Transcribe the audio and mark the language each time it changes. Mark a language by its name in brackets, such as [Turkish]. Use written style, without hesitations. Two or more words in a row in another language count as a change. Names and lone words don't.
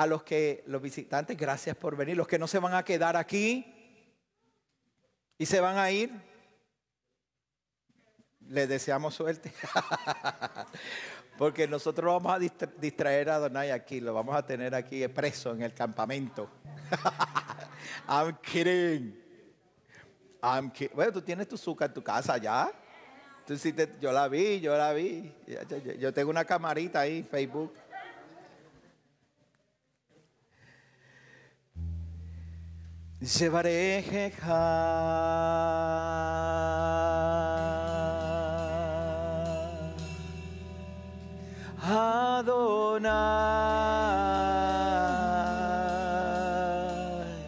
[Spanish] A los visitantes, gracias por venir. Los que no se van a quedar aquí y se van a ir, les deseamos suerte. Porque nosotros vamos a distraer a Adonai aquí, lo vamos a tener aquí preso en el campamento. [English] I'm kidding. [Spanish] Bueno, tú tienes tu azúcar en tu casa ya. Yo la vi. Yo tengo una camarita ahí, Facebook. Shevarejecha Adonai